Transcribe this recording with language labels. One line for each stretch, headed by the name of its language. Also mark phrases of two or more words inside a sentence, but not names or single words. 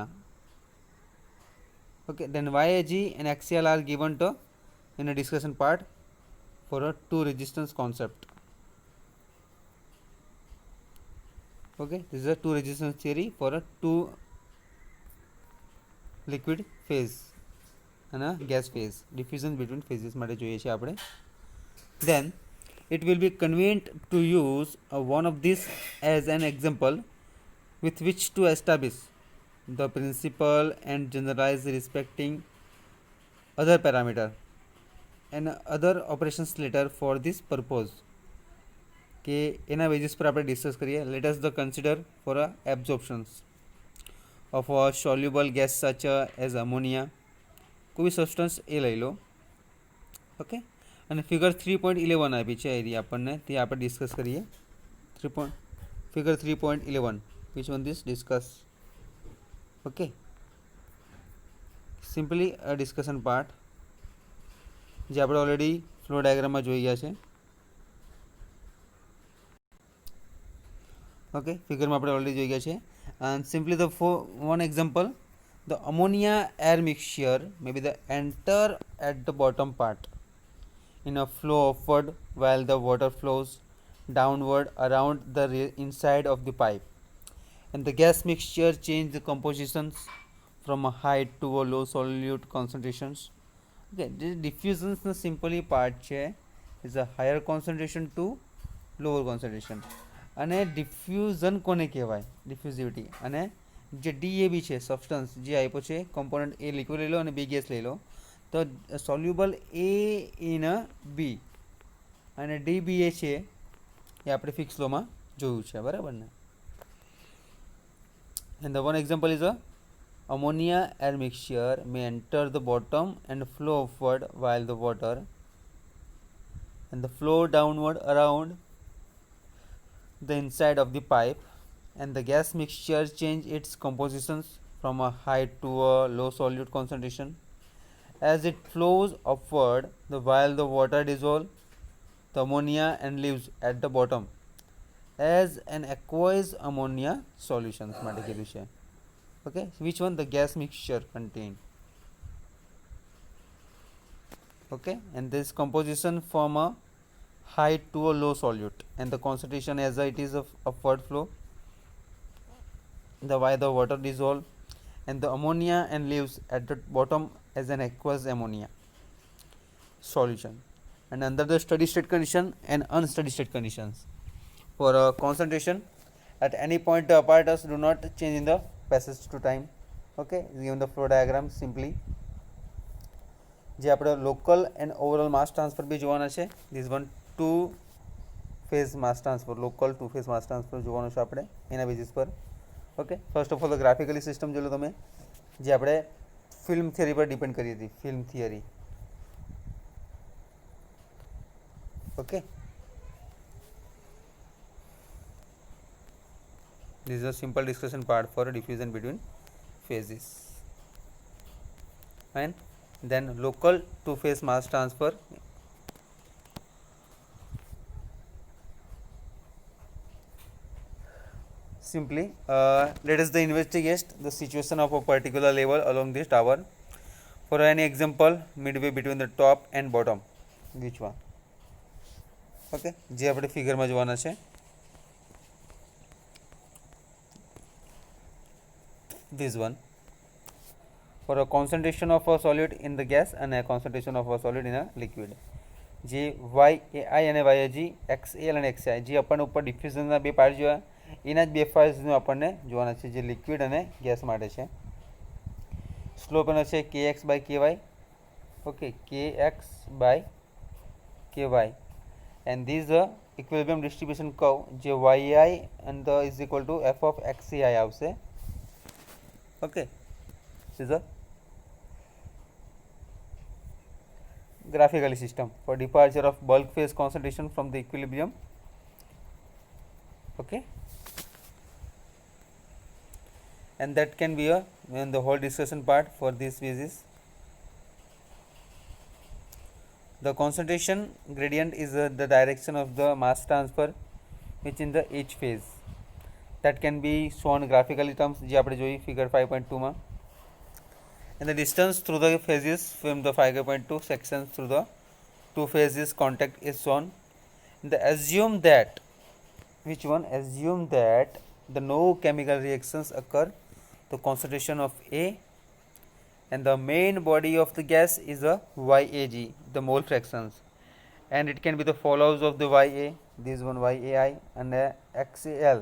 English: Okay, then YAG and XAL are given to in a discussion part for a two resistance concept. Okay, this is a two resistance theory for a two liquid phase and a gas phase. Diffusion between phases
Gujarati: માટે જોઈએ છે આપણે.
English: Then it will be convenient to use one of these as an example with which to establish the principle and generalize respecting other parameter and other operations later for this purpose.
Gujarati: કે એના બેઝિસ પર આપણે ડિસ્કસ કરીએ.
English: Let us the consider for absorptions of a soluble gas such as ammonia.
Gujarati: કોઈ સબસ્ટન્સ એ લઈ લો. ઓકે, અને ફિગર 3.11 આપી છે એરી આપણને, તે આપણે ડિસ્કસ કરીએ.
English: ફિગર 3.11 which one this discuss. Okay, simply a discussion part
Gujarati: જે આપણે ઓલરેડી ફ્લો ડાયાગ્રામમાં જોઈ ગયા છે. ઓકે, ફિગરમાં આપણે ઓલરેડી જોઈ ગયા છે.
English: And simply the one example, the ammonia air mixture may be the enter at the bottom part in a flow upward while the water flows downward around the inside of the pipe, and the gas mixture change the compositions from a high to a low solute concentrations. Okay, this diffusions the simply part છે is a higher concentration to lower concentration,
Gujarati: અને ડિફ્યુઝન કોને કહેવાય, ડિફ્યુઝિવિટી. અને જે ડીએબી છે સબસ્ટન્સ જે આપ્યો છે કોમ્પોનન્ટ, એ લિક્વિડ લઈ લો અને બી ગેસ લઈ લો, તો
English: soluble A in B
Gujarati: અને ડીબી એ છે એ આપણે ફિક્સ લોમાં જોયું છે, બરાબર ને.
English: and the one example is ammonia air mixture may enter the bottom and flow upward while the water and the flow downward around the inside of the pipe, and the gas mixture change its compositions from a high to a low solute concentration as it flows upward. While the water dissolves the ammonia and leaves at the bottom as an aqueous ammonia solution
Gujarati: માટે કીધું છે.
English: Okay, which one the gas mixture contain. Okay, and this composition from a high to a low solute and the concentration as it is of upward flow, the why the water dissolve and the ammonia and leaves at the bottom as an aqueous ammonia solution. And under the steady state condition and unsteady state conditions, for a concentration at any point the apparatus do not change in the passage to time. Okay, given the flow diagram simply
Gujarati: જે આપણે
English: local and overall mass transfer
Gujarati: બી જોવાના છે.
English: this one two phase mass transfer, local two phase mass transfer
Gujarati: જોવાનું છે આપણે એના બેઝિસ પર. ઓકે,
English: first of all the graphically system
Gujarati: જોઈ લો તમે, જે આપણે
English: film theory
Gujarati: પર ડિપેન્ડ કરી હતી,
English: film theory.
Gujarati: ઓકે,
English: this is a simple discussion part for diffusion between phases. And then local two phase mass transfer, simply let us investigate the situation of a particular level along this tower. For any example, midway between the top and bottom, which one?
Gujarati: Okay, જે આપણે ફિગરમાં જોવાના છે.
English: This one, for a concentration of a solid in the gas and a concentration of a solid in a liquid,
Gujarati: જે YAI અને YAG, XAL અને XAI જે આપણને ઉપર ડિફ્યુઝનના બે પાર્ટ જોયા, એના જ બે ફાઇલ્સનું આપણને જોવાના છે જે લિક્વિડ અને ગેસ માટે છે. સ્લોપ એનો છે KX/KY. ઓકે,
English: KX/KY, and this is the equilibrium distribution curve જે YAI and the is equal to F of XAI આવશે. Okay, this is a graphically system for departure of bulk phase concentration from the equilibrium. Okay, and that can be a in the whole discussion part for this phases. The concentration gradient is the direction of the mass transfer which in the each phase that can be shown graphically terms
Gujarati: જે આપણે જોઈ ફિગર 5.2 માં.
English: And the distance through the phases from the 5.2 sections through the two phases contact is shown. And assume that, which one? Assume that the no chemical reactions occur. The concentration of A and the main body of the gas is a YAG, the mole fractions, and it can be the follows of the YA, this one YAI and XAL.